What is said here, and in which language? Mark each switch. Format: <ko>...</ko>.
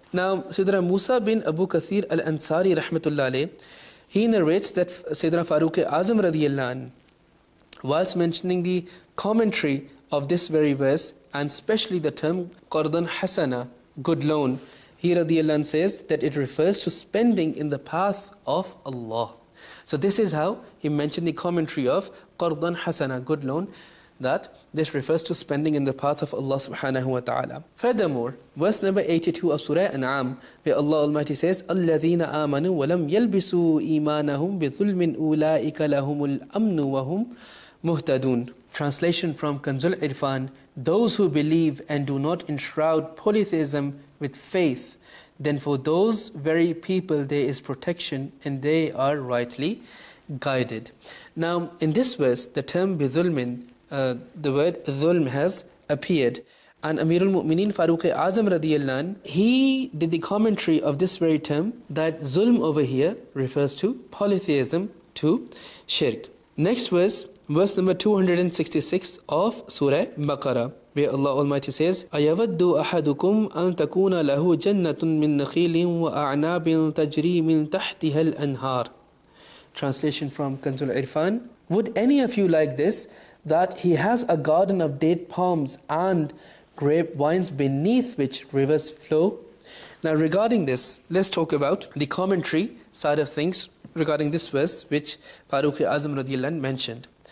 <en>Now, Sayyidina Musa bin Abu Kathir al-Ansari rahmatullah alayh, he narrates that Sayyidina Farooq Azam radiyallahu anh, whilst mentioning the commentary of this very verse, and especially the term qardan hasana, good loan, he radiyallahu anh says that it refers to spending in the path of Allah. So this is how he mentioned the commentary of qardan hasana, good loan, that this refers to spending in the path of Allah subhanahu wa ta'ala. Furthermore, verse number 82 of Surah An'am, where Allah Almighty says,</en> <ar>الَّذِينَ آمَنُوا وَلَمْ يَلْبِسُوا إِيمَانَهُمْ بِظُلْمٍ أُولَٰئِكَ لَهُمُ الْأَمْنُ وَهُمْ مُهْتَدُونَ.</ar> <en>Translation from Kanzul Irfan, those who believe and do not enshroud polytheism with faith, then for those very people there is protection and they are rightly guided. Now, in this verse, the term بِظُلْمٍ, the word dhulm has appeared, and Amirul Mu'mineen Farooq Azam radiyallahu anh, he did the commentary of this very term that zulm over here refers to polytheism, to shirk. Next verse, verse number 266 of Surah Baqarah, where Allah Almighty says,</en> <ar>أَيَوَدُّ أَحَدُكُمْ أَن تَكُونَ لَهُ جَنَّةٌ مِّن نَخِيلٍ وَأَعْنَابٍ تَجْرِي مِن تَحْتِهَا الْأَنْهَارِ.</ar> <en>Translation from Kanzul Irfan, would any of you like this, that he has a garden of date palms and grape vines beneath which rivers flow? Now regarding this, let's talk about the commentary side of things regarding this verse which Farooq Azam radiyallahu anh mentioned.</en>